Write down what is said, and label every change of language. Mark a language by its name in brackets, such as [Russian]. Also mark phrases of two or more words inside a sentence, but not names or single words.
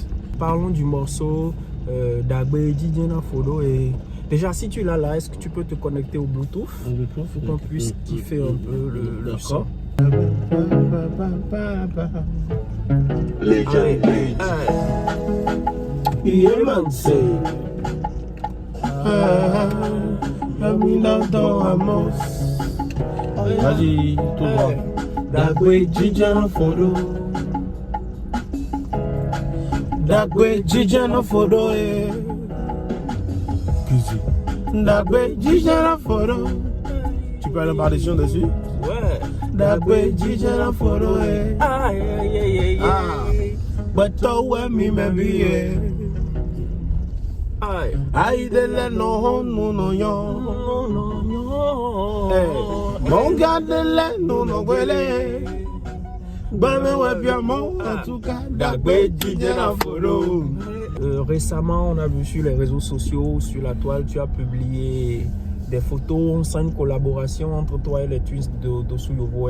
[French] Parlons du morceau Dagwedi Djena Fodo et déjà si tu l'as là, est-ce que tu peux te connecter au Bluetooth pour qu'on puisse kiffer un peu le son. Don Amos. Vas-y, tout droit. Dagwedi Djena Fodo. Dagwedi Djena Fodo. Dagwedi Djena Fodo. Tu peux aller par des chants dessus? Ouais. Dagwedi Djena Fodo. [English] Ah, yeah. But to me maybe. Aïe de la non yo. [French] Mon gars de la non gwele. Bame wa bien mon en tout cas. Dagwedi Djena Fodo. Récemment, on a vu sur les réseaux sociaux, sur la toile, tu as publié des photos, on sent une collaboration entre toi et les Twins d'Osu Yovo.